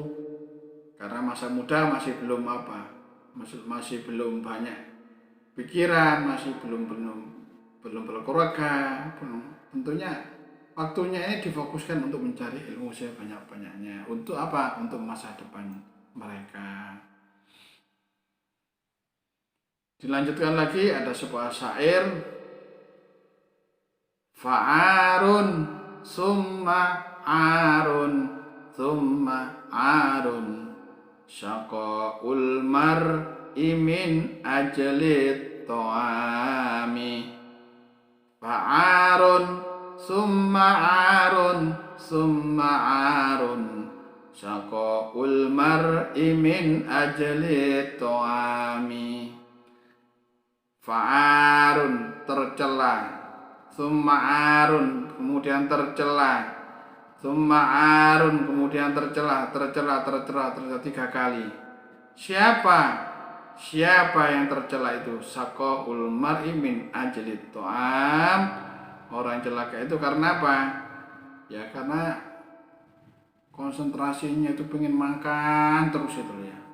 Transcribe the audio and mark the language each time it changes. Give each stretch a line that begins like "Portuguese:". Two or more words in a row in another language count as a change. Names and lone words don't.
Indonesian: Karena masa muda masih belum masih belum banyak pikiran, masih belum berkeluarga. Tentunya waktunya ini difokuskan untuk mencari ilmu sebanyak-banyaknya. Untuk apa? Untuk masa depan mereka. Dilanjutkan lagi, ada sebuah syair,
Arabic: فعار ثم عار ثم عار شقاء المرء من أجل الطعام. فعار ثم عار ثم عار شقاء المرء من أجل الطعام.
Indonesian: Fa'arun tercela,
Arabic: ثم عار
Indonesian: kemudian tercela,
Arabic: ثم عار
Indonesian: kemudian tercela 3 kali. Siapa yang tercela itu?
Arabic: شقاء المرء من أجل الطعام.
Indonesian: Orang celaka itu karena apa? Ya karena konsentrasinya itu pengen makan terus itu ya.